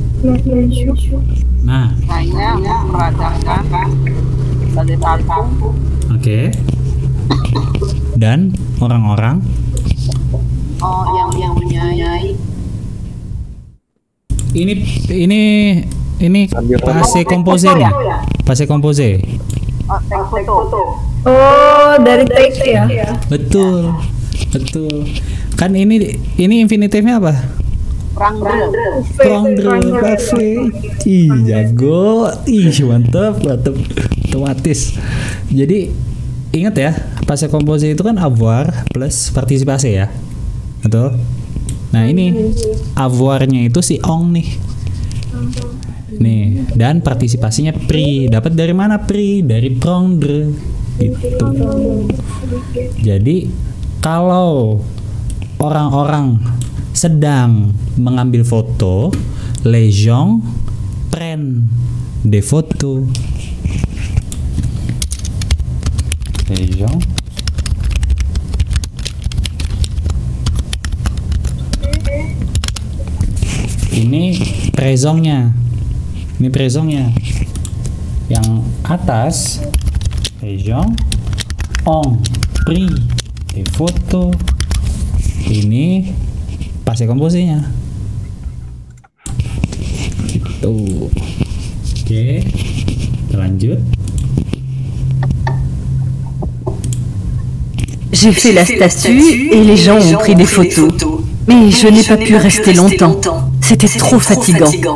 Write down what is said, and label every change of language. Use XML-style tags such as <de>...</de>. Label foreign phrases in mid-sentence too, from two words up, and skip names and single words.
<id>Nah, Saya merasakan dari kampung. oke. Dan orang-orang Oh, yang menyanyi. ini</id> <fr>passé composé</fr> <id>nih.</id> <fr>Passé composé.</fr> <id>Oh, take foto. Oh, dari take ya? Betul. Kan ini infinitifnya apa?</id> <fr>Prendre, parfait.</fr> <id>Ih, jago. Ih, mantap. Otomatis. Jadi ingat ya,</id> <fr>passé composé</fr> <id>itu kan avoir plus partisipasi ya. Betul? Nah, ini avoir-nya itu si ong nih. Nih, dan partisipasinya pris. Dapat dari mana pris? Dari prendre. Gitu. Jadi kalau orang-orang sedang mengambil foto,</id> <fr>les gens prennent des photos. Les gens</fr> <id>ini présentnya. Ini présentnya. Yang atas</id> <fr>les gens ont pris des photos.</fr> <id>Ini</id> <fr>passé composé-</fr> <id>nya. Gitu. Oke. Lanjut.</id> <fr>J'ai fait la statue et les gens ont pris des photos. Mais je n'ai pas pu rester longtemps. C'était trop fatigant.</fr>